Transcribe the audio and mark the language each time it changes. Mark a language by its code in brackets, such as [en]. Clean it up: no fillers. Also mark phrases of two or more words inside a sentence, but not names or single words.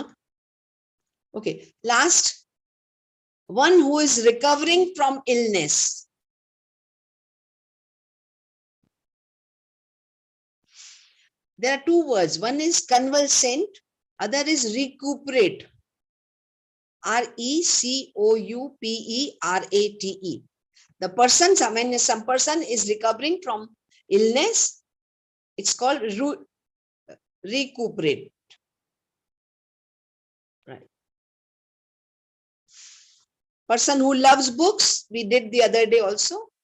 [en] Okay, last. One who is recovering from illness. There are two words. One is convalescent, other is recuperate. R-E-C-O-U-P-E-R-A-T-E. The person, when some person is recovering from illness, it's called recuperate. Right. Person who loves books, we did the other day also.